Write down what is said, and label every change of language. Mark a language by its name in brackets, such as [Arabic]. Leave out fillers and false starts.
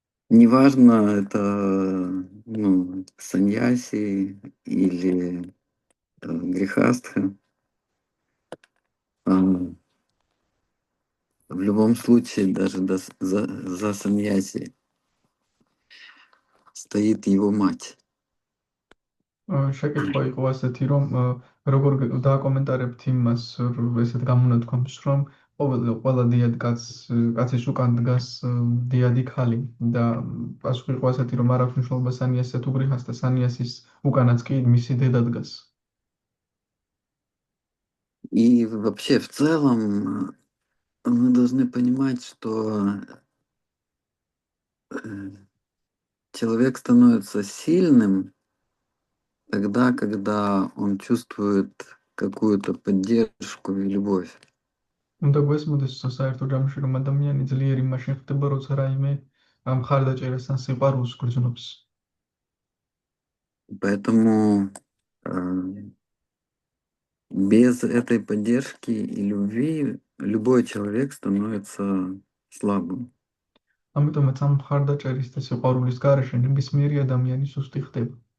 [Russian] Неважно, это ну, саньяси или грехастха. В любом случае, даже за саньяси стоит его мать. [Georgian] შეკითხვა იყო ასეთი, რომ როგორ დააკომენტარებთ იმას, ესეთ გამონათქვამს, რომ ყველა დიად კაცის უკან დგას დიადი ქალი და პასუხი იყო ასეთი, რომ არ აქვს მნიშვნელობა სანიასზე თუ გრიჰასთა, სანიასის უკანაც კი მისი დედა დგას. [Russian] И вообще в целом мы должны понимать, что человек становится сильным тогда, когда он чувствует какую-то поддержку и любовь. [Georgian] უნდა გვესმოდეს საერთო ჯამში, რომ ადამიანი ძლიერი მაშინ ხდება, როცა რაიმე მხარდაჭერას ან სიყვარულს გრძნობს. [Russian] Поэтому без этой поддержки и любви любой человек становится слабым. [Georgian] ამიტომაც ამ მხარდაჭერის და სიყვარულის გარეშე ნებისმიერი ადამიანი სუსტი ხდება.